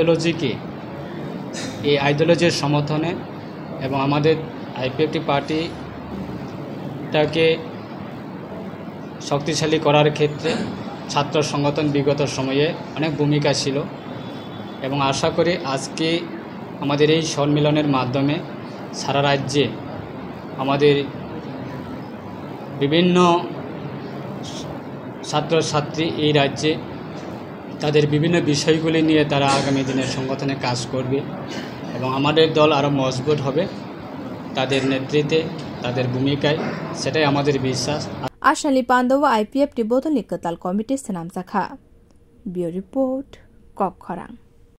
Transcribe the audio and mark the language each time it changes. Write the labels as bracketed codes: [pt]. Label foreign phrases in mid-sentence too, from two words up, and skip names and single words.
[bn] আইডিওলজির সমর্থনে এবং আমাদের আইপিএফটি পার্টিটাকে শক্তিশালী করার ক্ষেত্রে ছাত্র সংগঠন বিগত সময়ে অনেক ভূমিকা ছিল এবং আশা করি আজকে আমাদের এই সম্মেলনের মাধ্যমে সারা রাজ্যে আমাদের বিভিন্ন ছাত্রছাত্রী এই রাজ্যে তাদের বিভিন্ন বিষয়গুলি নিয়ে তারা আগামী দিনের সংগঠনে কাজ করবে এবং আমাদের দল আরও মজবুত হবে তাদের নেতৃত্বে তাদের ভূমিকায় সেটাই আমাদের বিশ্বাস [trp] आसामनि पान्दाव आईपीएफटी बदलनि कताल कमिटि सनामजाखा बियो रिपोर्ट कक खरां।